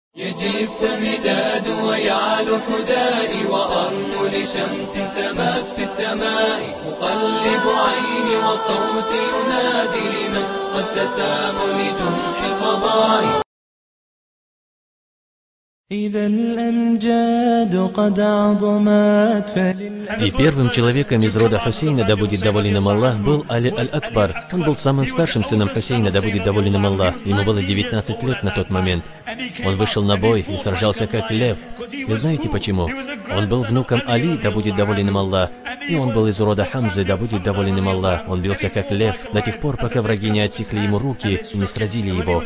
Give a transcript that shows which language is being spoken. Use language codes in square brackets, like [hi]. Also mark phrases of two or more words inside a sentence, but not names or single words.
[ar] يجف المداد ويعلو حدائي وأرنو لشمس سمات في السماء مقلب عيني وصوتي ينادي لمن قد تسام لجنح الفضاء إذا الأمجاد قد عظمت [ru] И первым человеком из рода Хусейна, да будет доволен им Аллах, был Али аль-Акбар. Он был самым старшим сыном Хусейна, да будет доволен им Аллах. Ему было 19 лет на тот момент. Он вышел на бой и сражался как лев. И знаете почему? Он был внуком Али, да будет доволен им Аллах. И он был из рода Хамзы, да будет доволен им Аллах. Он бился как лев до тех пор, пока враги не отсекли ему руки и не сразили его.